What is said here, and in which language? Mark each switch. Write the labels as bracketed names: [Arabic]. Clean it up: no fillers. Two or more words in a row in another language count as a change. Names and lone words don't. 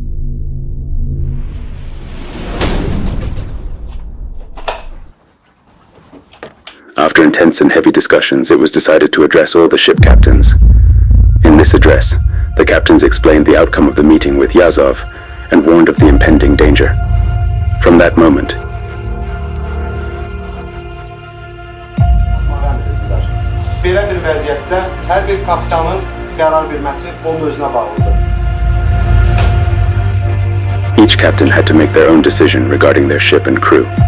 [English] After intense and heavy discussions, it was decided to address all the ship captains. In this address, the captains explained the outcome of the meeting with Yazov and warned of the impending danger. From that moment, [Azerbaijani] belə bir vəziyyətdə hər bir kapitanın qərar verməsi onun özünə bağlıdır. [English] Each captain had to make their own decision regarding their ship and crew.